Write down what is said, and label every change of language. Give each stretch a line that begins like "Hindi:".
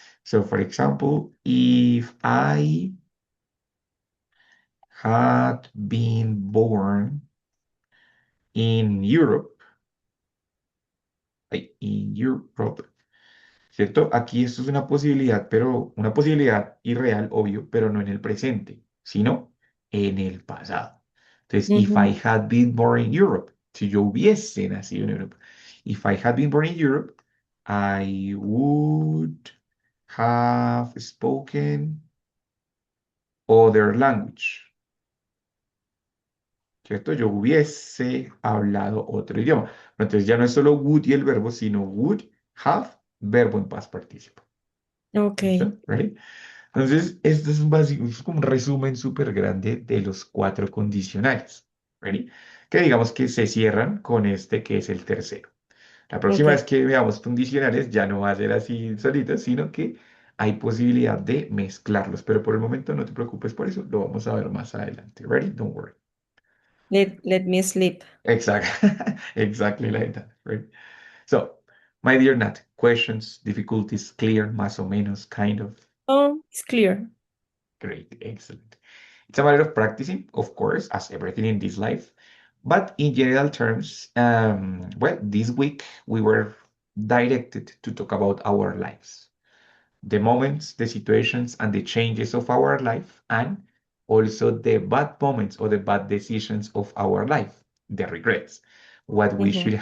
English: So, for example, if I had been born in Europe, in Europe,
Spanish: ¿cierto? Aquí esto es una posibilidad, pero una posibilidad irreal, obvio, pero no en el presente, sino en el pasado. Entonces,
English: if I Mhm. had been born in Europe,
Spanish: si yo hubiese nacido en Europa,
English: if I had been born in Europe, I would have spoken other language,
Spanish: ¿cierto? Yo hubiese hablado otro idioma. Entonces ya no es solo would y el verbo, sino would have, verbo en
English: past participle. Okay.
Spanish: ¿Listo?
English: ¿Ready?
Spanish: Entonces, esto es, es como un resumen súper grande de los cuatro condicionales,
English: ¿ready?
Spanish: Que digamos que se cierran con este que es el tercero. La próxima vez
English: Okay.
Spanish: que veamos condicionales ya no va a ser así solitos, sino que hay posibilidad de mezclarlos, pero por el momento no te preocupes por eso, lo vamos a ver más adelante.
English: Ready? Don't worry. Let me sleep. Exactly, exactly like that. Right? So, my dear Nat, questions, difficulties, clear,
Spanish: más o menos,
English: kind of. Oh, it's clear. Great, excellent. It's a matter of practicing, of course, as everything in this life. But in general terms, well, this week we were directed to talk about our lives, the moments, the situations, and the changes of our life, and also the bad moments or the bad decisions of our life, the regrets, what we should